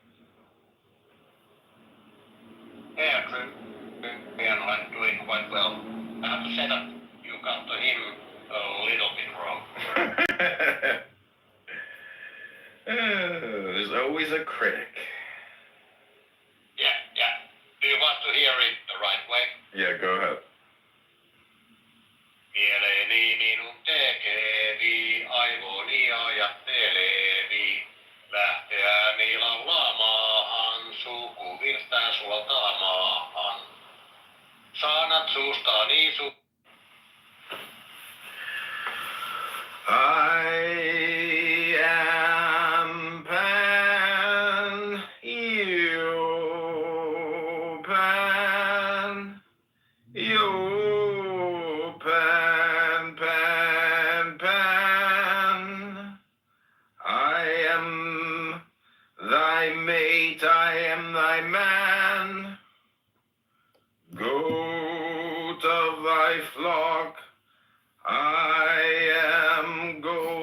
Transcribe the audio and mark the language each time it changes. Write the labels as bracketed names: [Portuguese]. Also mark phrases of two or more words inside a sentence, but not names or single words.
[English] Yeah, I'm doing quite well. I have to say that you got to him a little bit wrong. There's always a critic. Yeah. Do you want to hear it the right way? Yeah, go ahead. [Finnish] Mieleeni minun tekevi, aivoni ajattelevi, lähteäni laulaamaan, sukuvirtää sultaa maahan. Saanat suustani [English] I am Pan, you Pan, you Pan, Pan, Pan. I am thy mate, I am thy man, goat of thy flock, I am goat.